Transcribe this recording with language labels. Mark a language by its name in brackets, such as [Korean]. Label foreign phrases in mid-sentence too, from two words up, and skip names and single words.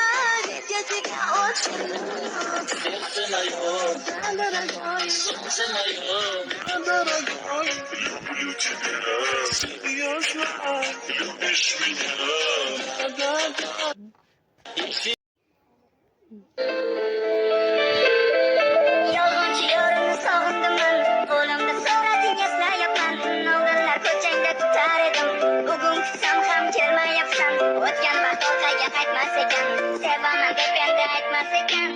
[Russian] Ведь я тебя очень люблю. Сердце мое, Да, дорогой, солнце мое, да, дорогой, люблю тебя. Я знаю, любишь меня. да, да. Если [Uzbek] Yolg'onchi yorimni sog'indiman, qo'limda surating eslayapman. Oldinlar ko'changda kutar edim, bugun kutsam ham kelmayapsan. O'tgan vaqt orqaga qaytmas ekan, sevaman deb endi aytmas ekan.